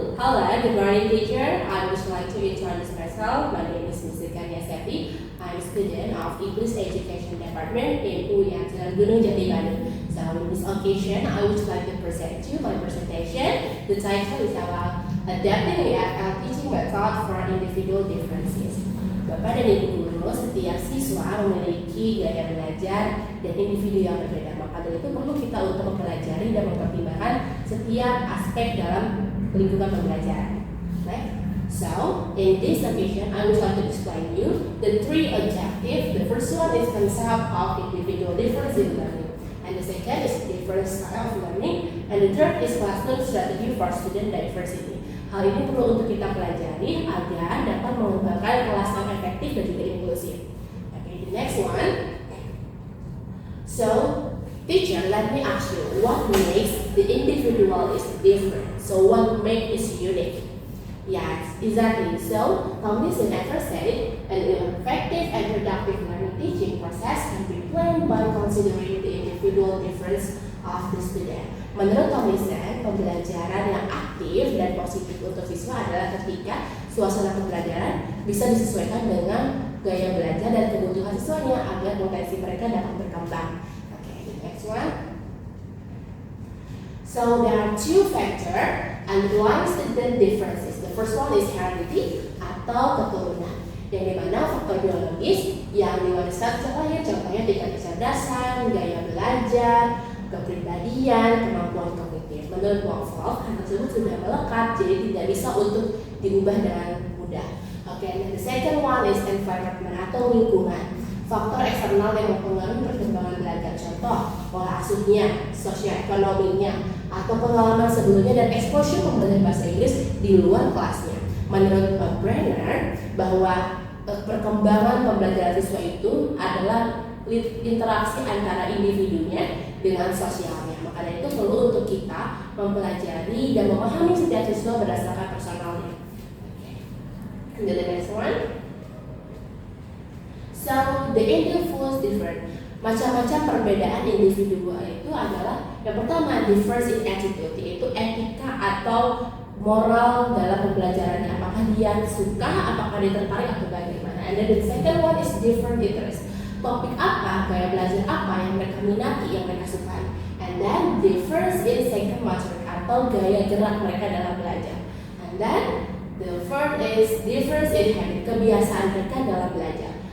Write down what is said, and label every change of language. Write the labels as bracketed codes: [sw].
[en] Hello, good morning teacher. I would like to introduce myself. My name is Ms. Kania Sefi. I'm a student of English Education Department in UIN Gunung Jati Bandung. So in this occasion, I would like to present you my presentation. The title is about adapting EFL teaching method for individual differences. [id] Bapak dan Ibu guru, setiap siswa memiliki gaya belajar dan individu yang berbeda. Maka dari itu perlu kita untuk mempelajari dan mempertimbangkan setiap aspek dalam lingkungan pembelajaran. Right? [en] So, in this occasion, I would like to explain you the three objectives. The first one is concept of individual difference in learning, and the second is different style of learning, and the third is classroom strategy for student diversity. [id] Hal ini perlu untuk kita pelajari agar dapat mengembangkan kelas yang efektif dan juga inklusif. [en] Okay, the next one. So, teacher, let me ask you, what makes the individual is different? So, what makes it unique? Yes, exactly. So, Tomlinson ever said, an effective and productive learning teaching process can be planned by considering the individual difference of the student. [id] Menurut Tomlinson, pembelajaran yang aktif dan positif untuk siswa adalah ketika suasana pembelajaran bisa disesuaikan dengan gaya belajar dan kebutuhan siswanya agar potensi mereka dapat berkembang. [en] Okay, the next one. So there are two factors underlying student differences. The first one is heredity [id] atau keturunan, yang dimana faktor biologis yang diwariskan contohnya tingkat kecerdasan, gaya belajar, kepribadian, kemampuan kognitif. Menurut Wolff, hal tersebut sudah melekat, jadi tidak bisa untuk diubah dengan mudah. [en] Okay, the second one is environment [id] atau lingkungan. Faktor eksternal yang mempengaruhi perkembangan belajar, contoh pola asuhnya, sosioekonominya, atau pengalaman sebelumnya dan exposure pembelajaran bahasa Inggris di luar kelasnya. Menurut Brenner, bahwa perkembangan pembelajaran siswa itu adalah interaksi antara individunya dengan sosialnya. Maka dari itu perlu untuk kita mempelajari dan memahami setiap siswa berdasarkan personalnya. [en] Okay. The next one. So the individual is different. [id] Macam-macam perbedaan individu itu adalah yang pertama [en] difference in attitude, [id] yaitu etika atau moral dalam pembelajarannya. Apakah dia suka, apakah dia tertarik atau bagaimana. [en] And then the second one is different interest. [id] Topik apa, gaya belajar apa yang mereka minati, yang mereka sukai. [en] And then difference in psychomotor [id] atau gaya gerak mereka dalam belajar. [en] And then the third is difference in habit, [id] kebiasaan mereka dalam belajar.